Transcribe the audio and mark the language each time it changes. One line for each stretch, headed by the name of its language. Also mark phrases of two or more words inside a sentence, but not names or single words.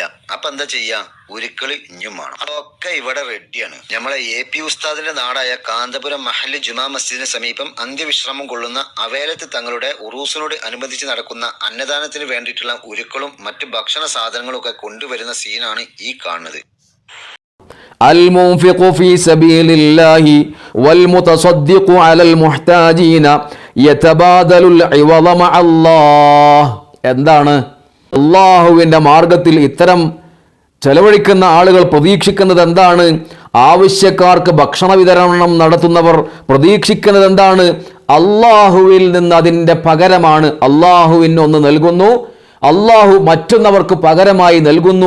Malayalam: അപ്പൊ എന്താ ചെയ്യാ? ഉരുക്കള് ഇഞ്ഞും വേണം. അതൊക്കെ ഇവിടെ റെഡിയാണ്. നമ്മളെ AP ഉസ്താദിന്റെ നാടായ കാന്തപുരം മഹല്ല് ജുമാ മസ്ജിദിന് സമീപം അന്ത്യവിശ്രമം കൊള്ളുന്ന അവേലത്ത് തങ്ങളുടെ ഉറൂസിനോട് അനുബന്ധിച്ച് നടക്കുന്ന അന്നദാനത്തിന് വേണ്ടിയിട്ടുള്ള ഉരുക്കളും മറ്റ് ഭക്ഷണ സാധനങ്ങളും ഒക്കെ കൊണ്ടുവരുന്ന സീനാണ് ഈ കാണുന്നത്.
Arabic: المنفق في سبيل الله والمتصدق على المحتاجين يتبادل العوض مع الله.
Malayalam: എന്താണ് അല്ലാഹുവിന്റെ മാർഗത്തിൽ ഇത്തരം ചെലവഴിക്കുന്ന ആളുകൾ പ്രതീക്ഷിക്കുന്നത് എന്താണ്? ആവശ്യക്കാർക്ക് ഭക്ഷണ വിതരണം നടത്തുന്നവർ പ്രതീക്ഷിക്കുന്നത് എന്താണ്? അല്ലാഹുവിൽ നിന്ന് അതിൻ്റെ പകരമാണ്. അല്ലാഹുവിന് ഒന്ന് നൽകുന്നു, അല്ലാഹു മറ്റുള്ളവർക്ക് പകരമായി നൽകുന്നു.